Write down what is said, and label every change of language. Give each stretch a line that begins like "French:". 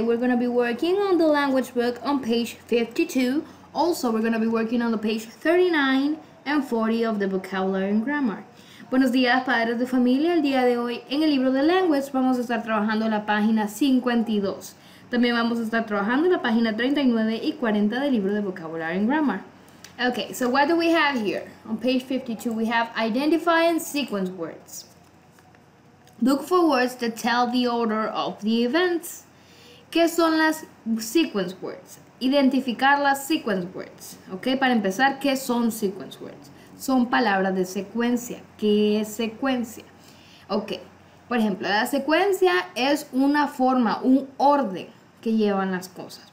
English: We're going to be working on the language book on page 52. Also, we're going to be working on the page 39 and 40 of the vocabulary and grammar.
Spanish: Buenos días, padres de familia. El día de hoy en el libro de language vamos a estar trabajando la página 52. También vamos a estar trabajando la página 39 y 40 del libro de vocabulary and grammar.
English: Okay, so what do we have here? On page 52, we have identify and sequence words. Look for words that tell the order of the events.
Spanish: ¿Qué son las sequence words? Identificar las sequence words. Ok, para empezar, ¿qué son sequence words? Son palabras de secuencia. ¿Qué es secuencia? Ok, por ejemplo, la secuencia es una forma, un orden que llevan las cosas.